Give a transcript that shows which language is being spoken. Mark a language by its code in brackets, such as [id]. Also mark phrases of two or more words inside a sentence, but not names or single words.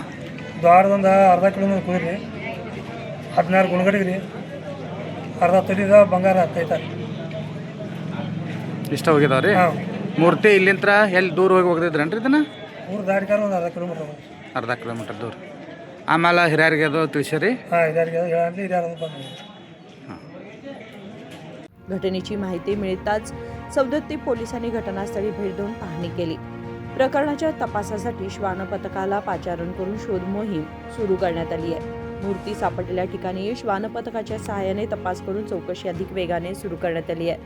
[kn] ದ್ವಾರದೊಂದು ಅರ್ಧ ಕಿಲೋಮೀಟರ್ ಕುದುರೆ, 16 ಗುಣಗಡಿಗೆ ರೀ, ಅರ್ಧ ತೊಲಿದ ಬಂಗಾರ 15. ಇಷ್ಟ ಹೋಗಿದಾವ ರೀ? ಹಾಂ. ಮೂರ್ತಿ ಇಲ್ಲಿಂತ್ರ ಎಲ್ಲಿ ದೂರ ಹೋಗಿ ಹೋಗ್ತಿದ್ರೇನು ರೀ ಇದನ್ನು? ಊರು ದಾರಿಕಾರ ಒಂದು ಅರ್ಧ ಕಿಲೋಮೀಟರ್. ಅರ್ಧ ಕಿಲೋಮೀಟರ್ ದೂರ. ಆಮೇಲೆ ಹಿರಿಯರಿಗೆ ಅದು ತಿಳಿಸಿರಿ? ಹಾಂ, ಹಿರಿಯರು ಬಂದು. [mr] घटनेची माहिती मिळताच सवदत्ती पोलिसांनी घटनास्थळी भेट देऊन पाहणी केली. प्रकरणाच्या तपासासाठी श्वान पथकाला पाचारण करून शोध मोहीम सुरू करण्यात आली आहे. मूर्ती सापडलेल्या ठिकाणी श्वान पथकाच्या सहाय्याने तपास करून चौकशी अधिक वेगाने सुरू करण्यात आली आहे.